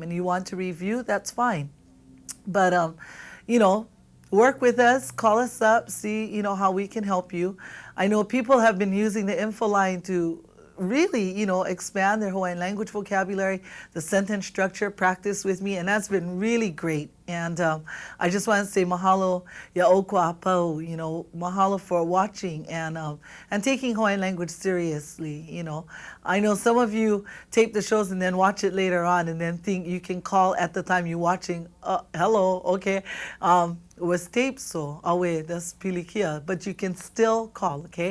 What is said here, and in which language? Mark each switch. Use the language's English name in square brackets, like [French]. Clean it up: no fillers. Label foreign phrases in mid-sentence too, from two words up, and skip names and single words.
[English] And you want to review, that's fine. But work with us, call us up, see how we can help you. I know people have been using the info line to really, expand their Hawaiian language vocabulary, the sentence structure, practice with me, and that's been really great. And I just want to say [Hawaiian] mahalo ya'oko apau, [English] mahalo for watching and taking Hawaiian language seriously. I know some of you tape the shows and then watch it later on and then think you can call at the time you're watching, hello, okay, it was taped, so awe, that's pilikia, but you can still call, okay?